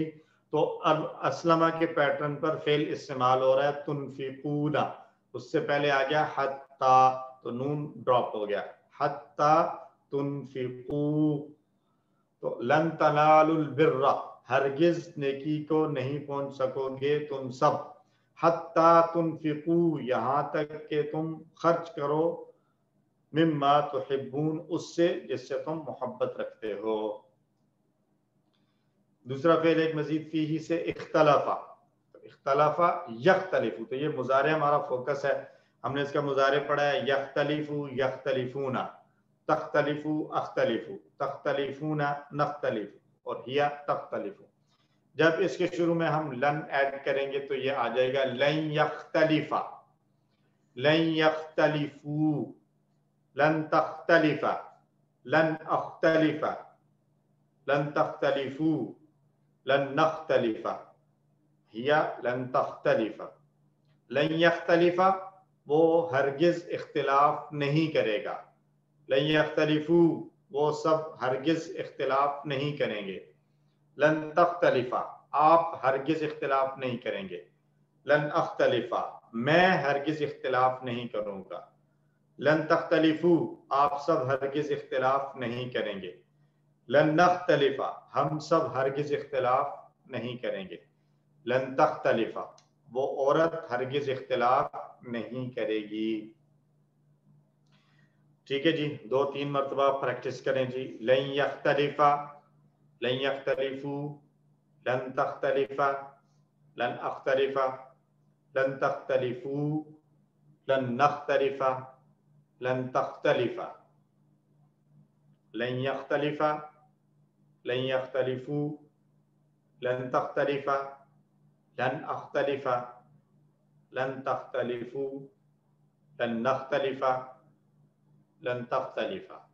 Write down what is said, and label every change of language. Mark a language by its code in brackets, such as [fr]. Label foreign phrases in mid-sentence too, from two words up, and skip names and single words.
[hi] तो अब अस्लमा के पैटर्न पर फ़िल इस्तेमाल हो रहा है तुनफिकूना, उससे पहले आ गया हत्ता, तो नून ड्रॉप हो गया, [ar] حتى تنفقوا. [hi] तो [ar] لن تنالوا البر, [hi] हरगिज नेकी को नहीं पहुंच सकोगे तुम सब, [ar] حتى تنفقوا, [hi] यहाँ तक कि तुम खर्च करो, [ar] مما تحبون, [hi] उससे जिससे तुम मोहब्बत रखते हो। दूसरा फेल एक [ar] مزيد فيه [hi] से इख्तलाफा, तो [ar] اختلف يختلف, [hi] तो ये मुजारे हमारा फोकस है, हमने इसका मुजारे पढ़ा है [ar] يختلف يختلفون، تختلف أختلف، تختلفون نختلف, और هي تختلف. [hi] जब इसके शुरू में हम लन ऐड करेंगे तो ये आ जाएगा [ar] لن يختلف، لن يختلفوا، لن تختلف، لن أختلف، لن تختلفوا، لن نختلف، هي لن تختلف. لن يختلف, [hi] वो हरगिज इख्तिलाफ नहीं करेगा, [ar] لن يختلفوا, [hi] वो सब हरगिज इख्तिलाफ नहीं करेंगे, [ar] لن تختلف, [hi] आप हरगिज इख्तिलाफ नहीं करेंगे, [ar] لن أختلف, [hi] मैं हरगिज इख्तिलाफ नहीं करूंगा, [ar] لن تختلفوا, [hi] आप सब हरगिज इख्तिलाफ नहीं करेंगे, [ar] لن نختلف, [hi] हम सब हरगिज इख्तिलाफ नहीं करेंगे, [ar] لن تختلف, [hi] वो औरत हरगिज इख्तिलाफ नहीं करेगी। ठीक है जी, 2-3 मरतबा प्रैक्टिस करें जी। [ar] لن يختلف، لن يختلفوا، لن تختلف، لن أختلف، لن تختلفوا، لن نختلف، لن تختلف, لن يختلف، لن يختلفوا، لن تختلف، لن أختلف، لن تختلفوا، لن نختلف، لن تختلف,